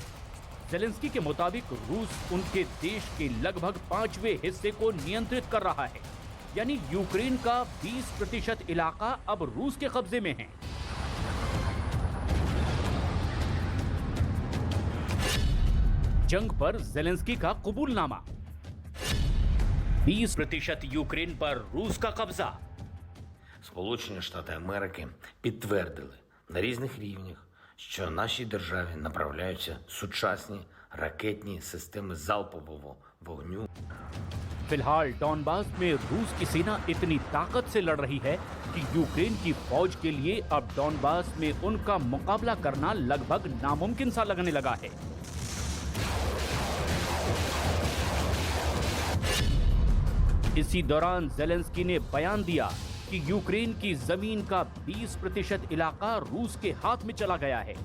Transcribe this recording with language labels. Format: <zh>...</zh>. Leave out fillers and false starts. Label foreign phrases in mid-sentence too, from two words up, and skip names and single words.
<hi>ज़ेलेंस्की के मुताबिक रूस उनके देश के लगभग 5वें हिस्से को नियंत्रित कर रहा है, यानी यूक्रेन का 20% इलाका अब रूस के कब्जे में है। जंग पर ज़ेलेंस्की का कबूलनामा। 20% यूक्रेन पर रूस का कब्जा।</hi> <uk>Сполучені Штати Америки підтвердили на різних рівнях, що нашій державі направляються сучасні ракетні системи залпового вогню.</uk> <hi>फिलहाल डॉनबास में रूस की सेना इतनी ताकत से लड़ रही है कि यूक्रेन की फौज के लिए अब डॉनबास में उनका मुकाबला करना लगभग नामुमकिन सा लगने लगा है। इसी दौरान ज़ेलेंस्की ने बयान दिया कि यूक्रेन की जमीन का 20% इलाका रूस के हाथ में चला गया है।</hi>